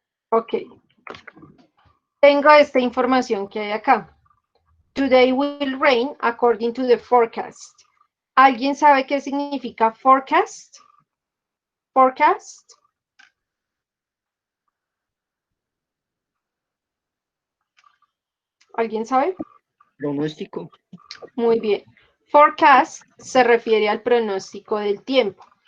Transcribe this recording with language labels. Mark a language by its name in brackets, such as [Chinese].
[Spanish] ok, tengo esta información que hay acá. [English] Today will rain according to the forecast. [Spanish] ¿Alguien sabe qué significa forecast? [English] Forecast. [Spanish] ¿Alguien sabe? Pronóstico. Muy bien. Forecast se refiere al pronóstico del tiempo.